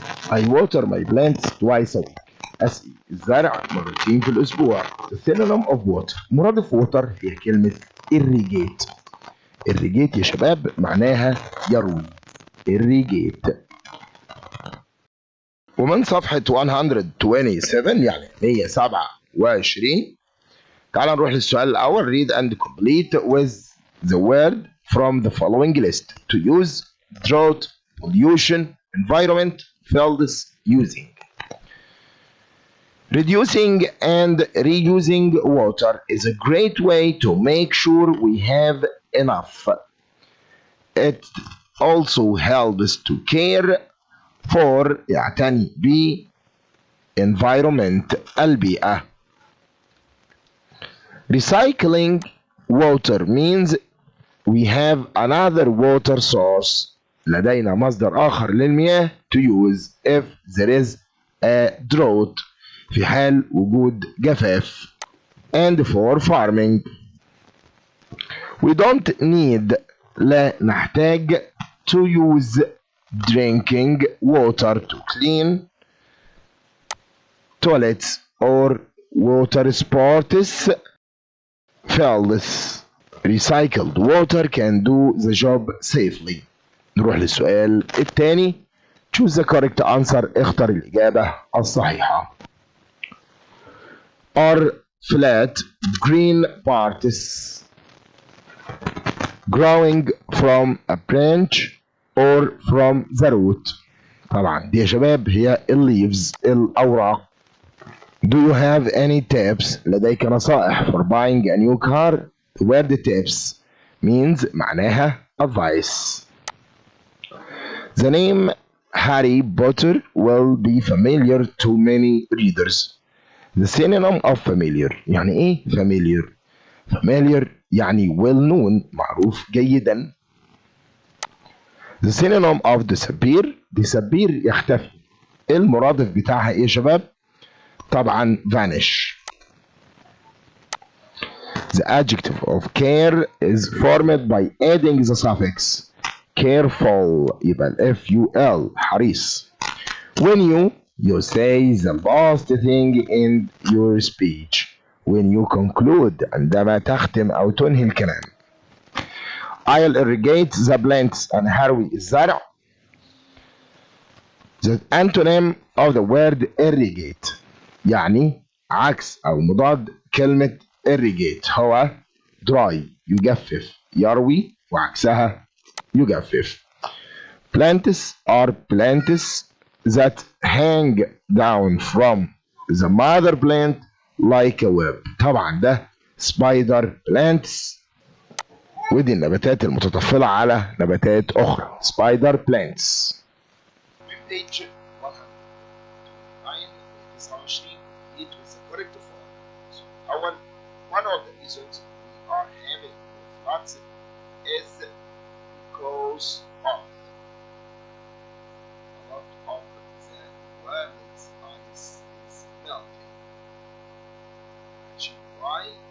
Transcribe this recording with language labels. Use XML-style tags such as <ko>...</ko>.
<en>I water my plants twice a week.</en> <ar>أسقي الزرع مرتين في الأسبوع.</ar> <en>The synonym of water.</en> <ar>مرادف water هي كلمة irrigate. irrigate يا شباب معناها يروي.</ar> <en>irrigate.</en> <ar>ومن صفحة 127 يعني 127 تعال نروح للسؤال الأول.</ar> <en>read and complete with the word from the following list to use drought, pollution, environment, fields, using. Reducing and reusing water is a great way to make sure we have enough. It also helps to care for</en> <ar>يعتني ب</ar> <en>environment البيئة. Recycling water means we have another water source.</en> <ar>لدينا مصدر آخر للمياه</ar> <en>to use if there is a drought</en> <ar>في حال وجود جفاف.</ar> <en>And for farming we don't need</en> <ar>لا نحتاج</ar> <en>to use drinking water to clean toilets or water sports fields. Recycled water can do the job safely.</en> <ar>نروح للسؤال الثاني.</ar> <en>choose the correct answer.</en> <ar>اختر الإجابة الصحيحة.</ar> <en>are flat green parts growing from a branch or from the root.</en> <ar>طبعا دي يا شباب هي leaves الأوراق.</ar> <en>Do you have any tips؟</en> <ar>لديك نصائح</ar> <en>for buying a new car؟ The word tips means معناها advice. The name Harry Potter will be familiar to many readers. The synonym of familiar</en> <ar>يعني ايه</ar> <en>familiar؟ familiar يعني well known</en> <ar>معروف جيدا.</ar> <en>The synonym of disappear يختفي.</en> <ar>المرادف بتاعها ايه يا شباب؟ طبعا vanish.</ar> <en>The adjective of care is formed by adding the suffix careful يبقى ال FUL حريص. When you say the last thing in your speech. When you conclude</en> <ar>عندما تختم أو تنهي الكلام.</ar> <en>I'll irrigate the plants</en> <ar>أنا هروي الزرع.</ar> <en>The antonym of the word irrigate</en> <ar>يعني عكس أو مضاد كلمة irrigate هو dry يجفف يروي وعكسها يجفف.</ar> <en>Plants are plants that hang down from the mother plant like a web.</en> <ar>طبعا ده spider plants ودي النباتات المتطفلة على نباتات أخرى spider plants.</ar> <en>page 129 it was the correct form. So أول one of the reasons we are having floods is because of a lot of the world's ice is melting. Which is why?</en>